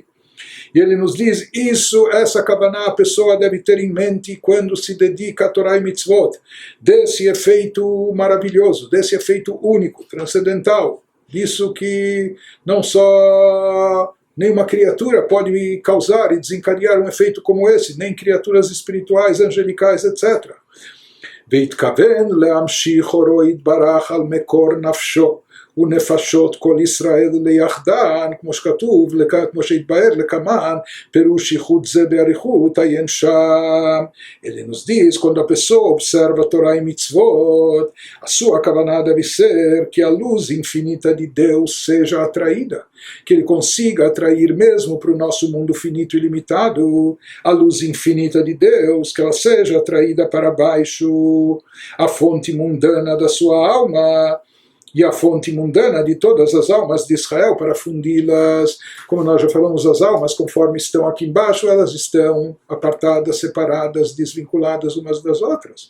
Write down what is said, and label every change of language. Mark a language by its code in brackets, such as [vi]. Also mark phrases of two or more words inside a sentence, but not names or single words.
[pt] E ele nos diz, essa kavaná a pessoa deve ter em mente quando se dedica a Torá e mitzvot, desse efeito maravilhoso, desse efeito único, transcendental, disso que não só nenhuma criatura pode causar e desencadear um efeito como esse, nem criaturas espirituais, angelicais, etc. [he] והתכוון להמשיך אורו יתברך על מקור נפשו ונפשות כל ישראל ליחדן, כמו שכתוב, כמו שהתבהר לקמן, פירוש ייחוד זה באריכות, עיין שם. [pt] Ele nos diz, quando a pessoa observa a Torá e mitzvot, a sua kavanah deve ser que a luz infinita de Deus seja atraída, que ele consiga atrair mesmo para o nosso mundo finito e limitado a luz infinita de Deus, que ela seja atraída para baixo, a fonte mundana da sua alma, e a fonte mundana de todas as almas de Israel, para fundi-las, como nós já falamos, as almas, conforme estão aqui embaixo, elas estão apartadas, separadas, desvinculadas umas das outras.